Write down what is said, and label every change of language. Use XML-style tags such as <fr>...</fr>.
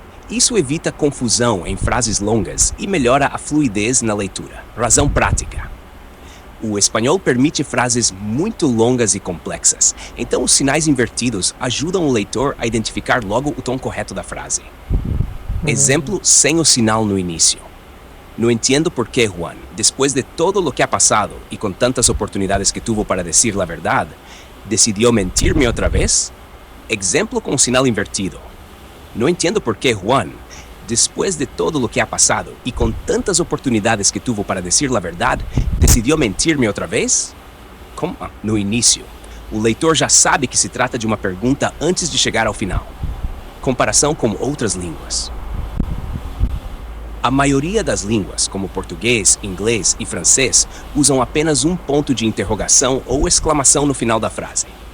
<pt>Isso evita confusão em frases longas e melhora a fluidez na leitura. Razão prática. O espanhol permite frases muito longas e complexas, então os sinais invertidos ajudam o leitor a identificar logo o tom correto da frase. Exemplo sem o sinal no início.</pt> <es>No entiendo por qué Juan, después de todo lo que ha pasado y con tantas oportunidades que tuvo para decir la verdad, decidió mentirme otra vez?</es> <pt>Exemplo con sinal invertido.</pt> <es>No entiendo por qué Juan, después de todo lo que ha pasado y con tantas oportunidades que tuvo para decir la verdad, decidió mentirme otra vez?</es> <pt>No início. O leitor já sabe que se trata de uma pergunta antes de chegar ao final. Comparação com outras línguas. A maioria das línguas, como português, inglês e francês, usam apenas um ponto de interrogação ou exclamação no final da frase.</pt>